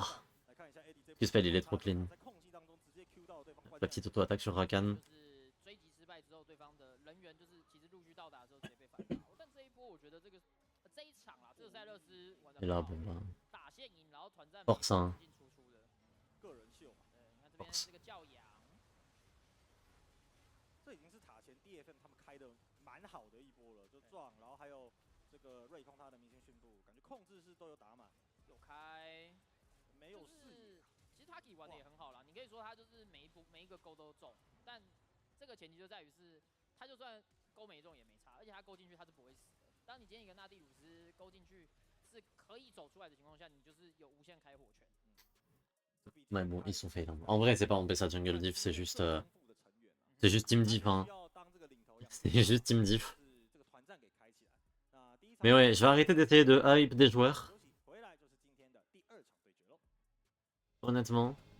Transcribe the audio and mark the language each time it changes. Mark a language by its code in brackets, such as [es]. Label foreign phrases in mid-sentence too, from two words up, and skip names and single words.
[fr] Q-Spell, il est trop clean. La petite auto-attaque sur Rakan. Et là, bon bah... Force, hein. Force. [zh] 这已经是塔前 DFM 他们开的蛮好的一波了，就撞，然后还有这个瑞空他的明星迅步，感觉控制是都有打满，有开，没有视野。其实 Taki 玩的也很好啦，你可以说他就是每一个勾都中，但这个前提就在于是，他就算勾没中也没差，而且他勾进去他是不会死的。当你今天一个纳蒂鲁斯勾进去是可以走出来的情况下，你就是有无限开火权。 [fr] Ouais, bon, ils sont fails. En vrai, c'est pas Ambessa [en] jungle diff, [fr] c'est juste [en] team diff, [fr] hein. C'est juste [en] team diff. [fr] Mais ouais, je vais arrêter d'essayer de hype des joueurs. Honnêtement.